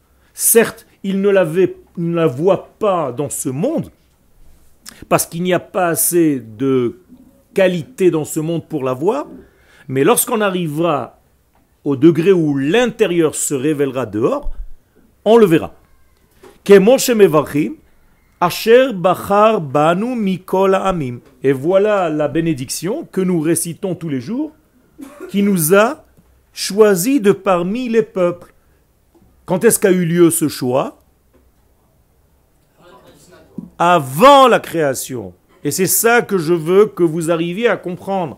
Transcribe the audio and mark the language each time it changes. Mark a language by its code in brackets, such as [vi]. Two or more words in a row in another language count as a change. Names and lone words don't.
[fr] Certes, il ne la voit pas dans ce monde, parce qu'il n'y a pas assez de qualité dans ce monde pour la voir, mais lorsqu'on arrivera au degré où l'intérieur se révélera dehors, on le verra. [he] אשר בחר בנו מכל העמים. [fr] Et voilà la bénédiction que nous récitons tous les jours, qui nous a choisi de parmi les peuples. Quand est-ce qu'a eu lieu ce choix? Avant la création. Et c'est ça que je veux que vous arriviez à comprendre.